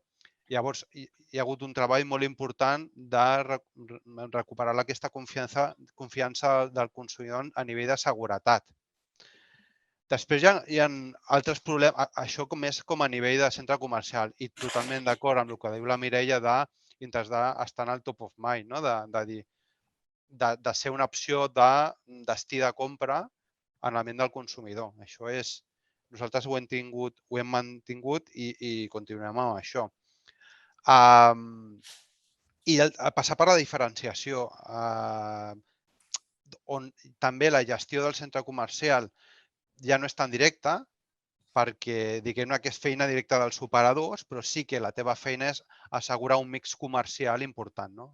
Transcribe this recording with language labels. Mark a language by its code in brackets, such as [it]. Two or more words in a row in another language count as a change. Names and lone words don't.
[ca] Llavors, hi ha hagut un treball molt important de recuperar aquesta confiança del consumidor a nivell de seguretat. Després hi ha altres problemes, això més com a nivell de centre comercial, i totalment d'acord amb el que diu la Mireia d'intentar estar en el [en] top of mind, [ca] no? De ser una opció de destí de compra en la ment del consumidor. Això és, nosaltres ho hem mantingut i continuem amb això. I passar per la diferenciació, on també la gestió del centre comercial ja no és tan directa, perquè diguem-ne que és feina directa dels operadors, però sí que la teva feina és assegurar un mix comercial important, no?